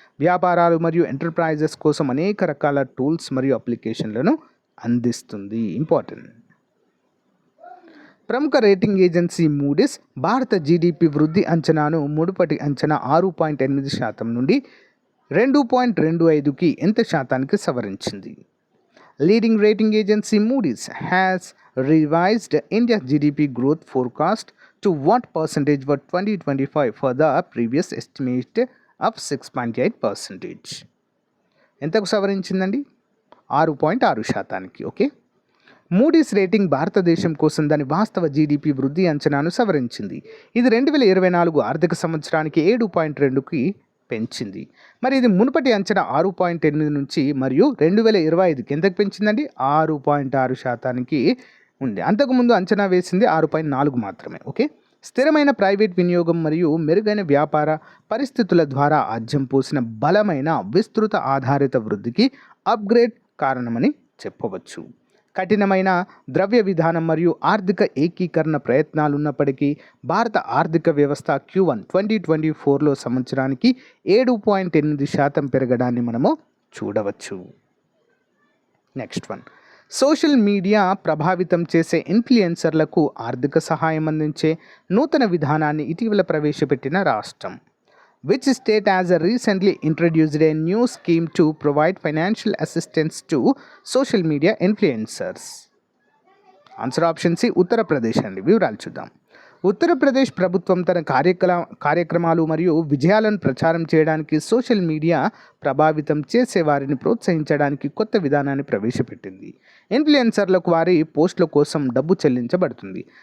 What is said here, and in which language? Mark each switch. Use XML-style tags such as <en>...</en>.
<te>వ్యాపారాలు మరియు ఎంటర్ప్రైజెస్ కోసం అనేక రకాల టూల్స్ మరియు అప్లికేషన్లను అందిస్తుంది. ఇంపార్టెంట్. ప్రముఖ రేటింగ్ ఏజెన్సీ మూడీస్ భారత జీడిపి వృద్ధి అంచనాను మునుపటి అంచనా 6.8% నుండి 2.25కి ఎంత శాతానికి సవరించింది?</te> <en>Leading rating agency Moody's has revised India's GDP growth forecast to what percentage for 2025 for the previous estimate of 6.8%.</en> <te>ఎంతకు సవరించిందండి? 6.6%. ఓకే. మూడీస్ రేటింగ్ భారతదేశం కోసం దాని వాస్తవ జీడిపి వృద్ధి అంచనాను సవరించింది. ఇది 2024 ఆర్థిక సంవత్సరానికి 7.2కి పెంచింది. మరి ఇది మునుపటి అంచనా 6.8 నుంచి మరియు 2025కి ఎంతకు పెంచిందండి? 6.6%కి ఉంది. అంతకుముందు అంచనా వేసింది 6.4 మాత్రమే. ఓకే. స్థిరమైన ప్రైవేట్ వినియోగం మరియు మెరుగైన వ్యాపార పరిస్థితుల ద్వారా ఆజ్యం పోసిన బలమైన విస్తృత ఆధారిత వృద్ధికి అప్గ్రేడ్ కారణమని చెప్పవచ్చు. కఠినమైన ద్రవ్య విధానం మరియు ఆర్థిక ఏకీకరణ ప్రయత్నాలున్నప్పటికీ భారత ఆర్థిక వ్యవస్థ Q1 2024లో సంవత్సరానికి 7.8% పెరగడాన్ని మనము చూడవచ్చు. నెక్స్ట్ వన్, సోషల్ మీడియా ప్రభావితం చేసే ఇన్ఫ్లుయెన్సర్లకు ఆర్థిక సహాయం అందించే నూతన విధానాన్ని ఇటీవల ప్రవేశపెట్టిన రాష్ట్రం.</te> <en>Which state has recently introduced a new scheme to provide financial assistance to social media influencers?</en> <te>Answer option C Uttar Pradesh అండి. వివరాలు చూద్దాం. ఉత్తరప్రదేశ్ ప్రభుత్వం తన కార్యక్రమాలు మరియు విజయాలను ప్రచారం చేయడానికి సోషల్ మీడియా ప్రభావితం చేసే వారిని ప్రోత్సహించడానికి కొత్త విధానాన్ని ప్రవేశపెట్టింది. ఇన్ఫ్లుయెన్సర్లకు వారి పోస్టుల కోసం డబ్బు చెల్లించబడుతుంది.</te>